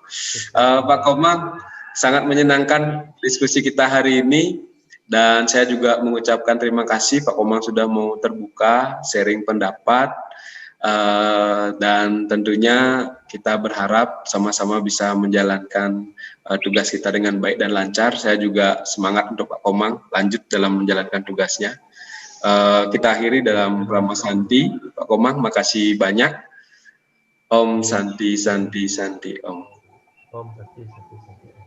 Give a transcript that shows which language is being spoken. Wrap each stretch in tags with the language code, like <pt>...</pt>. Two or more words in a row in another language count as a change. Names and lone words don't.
<id>Pak Komang, sangat menyenangkan diskusi kita hari ini, dan saya juga mengucapkan terima kasih Pak Komang sudah mau terbuka sharing pendapat, dan tentunya kita berharap sama-sama bisa menjalankan tugas kita dengan baik dan lancar. Saya juga semangat untuk Pak Komang lanjut dalam menjalankan tugasnya. Kita akhiri dalam Brahma Santi. Pak Komang, makasih banyak.</id> <sa>Om Santi Santi Santi Om. Om Santi Santi Santi.</sa>